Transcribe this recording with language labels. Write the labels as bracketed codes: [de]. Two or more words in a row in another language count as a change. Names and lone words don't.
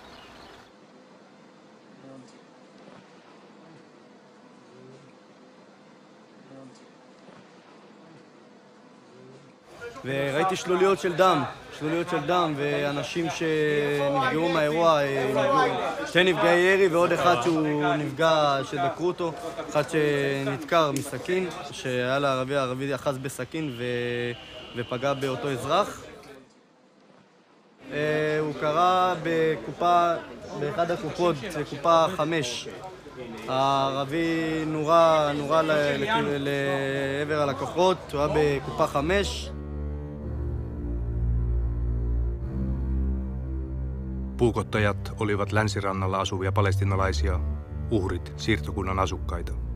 [he] וראיתי שלוליות של דם, ואנשים שנפגעו מהאירוע, שתי נפגעי ירי ועוד אחד שהוא נפגע שדקרו אותו, אחד שנדקר מסכין, שהיה לערבי אחז בסכין ופגע באותו אזרח. הוא קרא באחד הקופות, קופה 5. הערבי נורה לעבר הלקוחות, הוא היה בקופה 5. [fi] Puukottajat olivat länsirannalla asuvia palestiinalaisia, uhrit siirtokunnan asukkaita.